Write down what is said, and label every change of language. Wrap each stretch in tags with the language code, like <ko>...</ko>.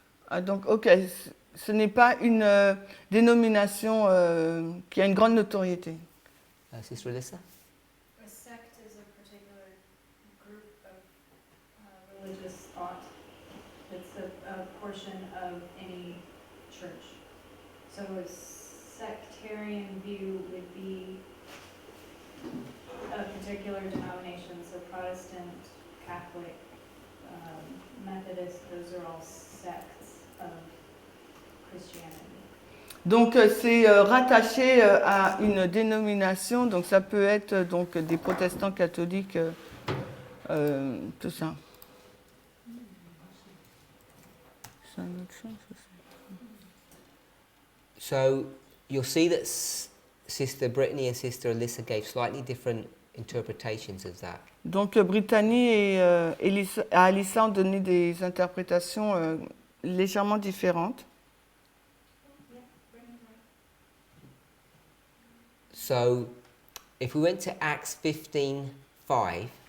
<fr>Ah, donc, ok, ce n'est pas une dénomination qui a une grande notoriété.</fr> <en>Sister Alyssa? A sect is a particular group of religious thought. It's a portion of any church. So a sectarian view would be a particular denomination, so Protestant, Catholic, Methodist, those are all sects of Christianity.</en> <fr>Donc c'est rattaché à une dénomination, donc ça peut être donc des protestants catholiques, tout ça. C'est un autre chose, ça.</fr> <en>So you'll see that Sister Brittany and Sister Alyssa gave slightly different interpretations of that.</en> <fr>Donc Brittany et Alyssa ont donné des interprétations légèrement différentes.</fr> <en>So if we went to Acts 15:5,</en>